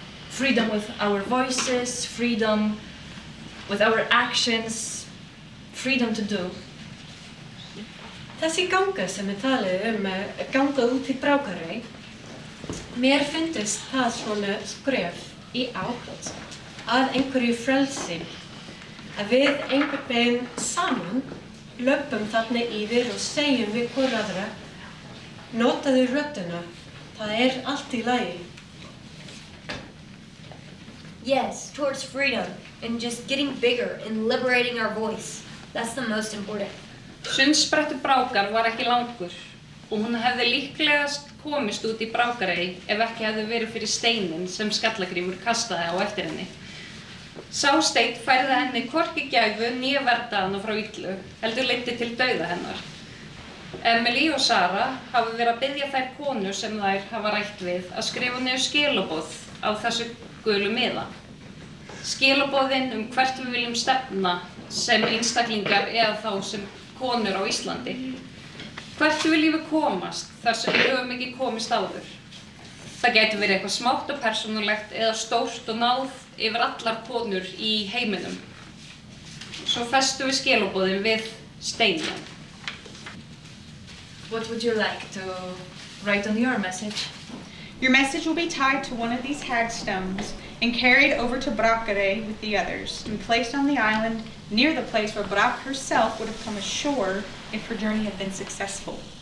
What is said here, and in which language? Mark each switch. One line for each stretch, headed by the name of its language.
English: Freedom with our voices, freedom with our actions, freedom to do.
Icelandic: Þessi ganga sem talið að ganga út í Brákarey, mér finnst það svona skref í átt að einhverju frelsi. Að við einhvern veginn saman löpum þarna yfir og segjum við hvor aðra, notaðu röddina, það allt í lagi.
English: Yes, towards freedom and just getting bigger and liberating our voice. That's the most important.
Icelandic: Sundsprettur Brákar var ekki langur og hún hefði líklegast komist út í Brákarey ef ekki hefði verið fyrir steinin sem Skallagrímur kastaði á eftir henni. Sá steinn færði henni hvorki gæfu né verdaðan frá illu, heldur leiddi til dauða hennar. Emily og Sara hafa verið að biðja þær konur sem þær hafa rætt við að skrifa niður skilaboð á þessu gulu miða. Skilaboðin hvert við viljum stefna sem einstaklingar eða þá sem konur á Íslandi. Hvert viljum við komast þar sem við höfum ekki komist áður. Það gæti verið eitthvað smátt og persónulegt eða stórt og náð yfir allar konur í heiminum. Svo festum við skilaboðin við steinin.
English: What would you like to write on your message? Your message will be tied to one of these hagstones and carried over to Brákarey with the others and placed on the island near the place where Brák herself would have come ashore if her journey had been successful.